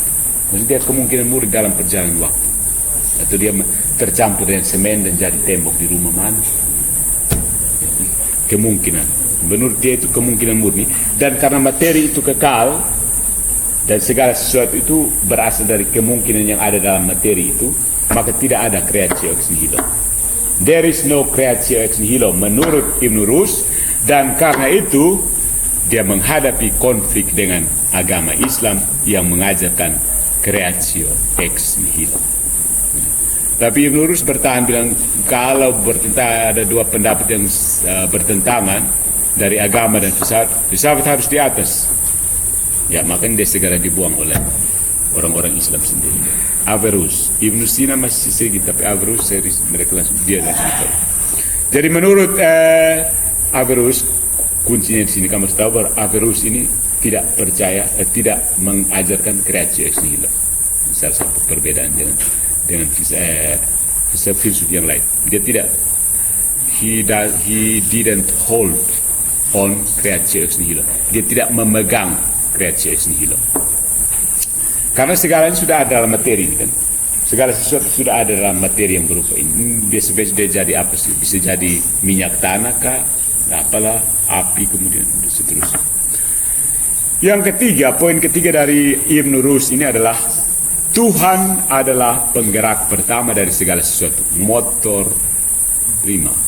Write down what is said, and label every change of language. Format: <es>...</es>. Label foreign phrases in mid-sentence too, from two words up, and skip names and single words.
<id>Maksudnya dia kemungkinan murni dalam perjalanan waktu. Atau dia tercampur dengan semen dan jadi tembok di rumah mana. Kemungkinan. Menurut dia itu kemungkinan murni. Dan karena materi itu kekal dan segala sesuatu itu berasal dari kemungkinan yang ada dalam materi itu, maka tidak ada</id> <la>creatio ex nihilo.</la> <en>There is no</en> <la>creatio ex nihilo</la> <id>menurut Ibn Rus, dan karena itu dia menghadapi konflik dengan agama Islam yang mengajarkan</id> <la>creatio ex nihilo.</la> <id>Tapi Ibn Rus bertahan bilang kalau ada dua pendapat yang bertentangan dari agama dan filsafat harus di atas. Ya, makanya dia segera dibuang oleh orang-orang Islam sendiri. Averroes, Ibn Sina masih sedikit, tapi Averroes mereka langsung dia langsung tahu. Jadi menurut Averroes, kuncinya di sini kamu harus tahu bahwa Averroes ini tidak percaya, tidak mengajarkan</id> <la>creatio ex nihilo.</la> <id>Salah satu perbedaan dengan filsuf yang lain. Dia tidak,</id> <en>he didn't hold on</en> <la>creatio ex nihilo.</la> <id>Dia tidak memegang</id> <la>creatio ex nihilo.</la> <id>Karena segalanya sudah ada dalam materi, kan? Segala sesuatu sudah ada dalam materi yang berupa ini. Biasa-biasa dia jadi apa sih? Bisa jadi minyak tanah kah? Apalah, api, kemudian seterusnya. Yang ketiga, poin ketiga dari Ibn Rus ini adalah Tuhan adalah penggerak pertama dari segala sesuatu,</id> <la>motor prima.</la>